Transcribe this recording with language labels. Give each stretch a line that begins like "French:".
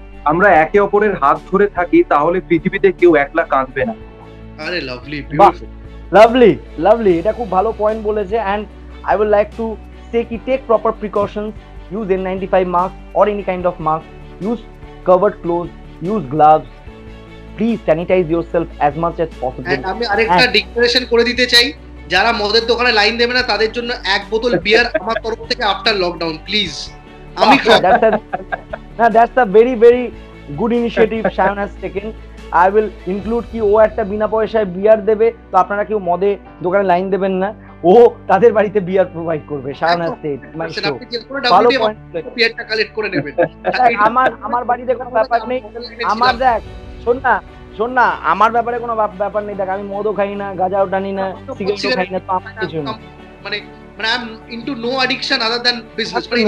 Bangla: আমরা একে অপরের হাত ধরে থাকি তাহলে পৃথিবীতে কেউ একলা কাঁদবে না।
English: আরে lovely, beautiful,
Bangla: লাভলি, এটা খুব ভালো পয়েন্ট বলেছে।
English: And I will like to say কি take proper precautions, use N95 mask or any kind of mask, use covered clothes, use gloves, please sanitize yourself as much as possible.
Bangla: আমি আরেকটা declaration করে দিতে চাই, যারা মদের দোকানে লাইন দেবে না তাদের জন্য এক বোতল বিয়ার আমার তরফ থেকে আফটার লকডাউন প্লিজ। আমি
English: that's a very very good initiative Shayan has taken. I will include
Bangla: কি ও একটা বিনা পয়সায় বিয়ার দেবে, তো আপনারা কেউ মদে দোকানে লাইন দেবেন না, ও তাদের বাড়িতে বিয়ার প্রোভাইড করবে।
English: Shayan has said my show,
Bangla: ভালো পয়েন্ট, বিয়ারটা কালেক্ট করে নেবেন। আমার বাড়িতে কোনো ব্যাপার নেই, আমার দেখ শোন না আমার ব্যাপারে কোনো ব্যাপার নেই। দেখ আমি মদও খাই না, গাঁজাও টানি না, সিগারেটও খাই না, তো আমার কিছু না।
English: মানে I am into no addiction other than business.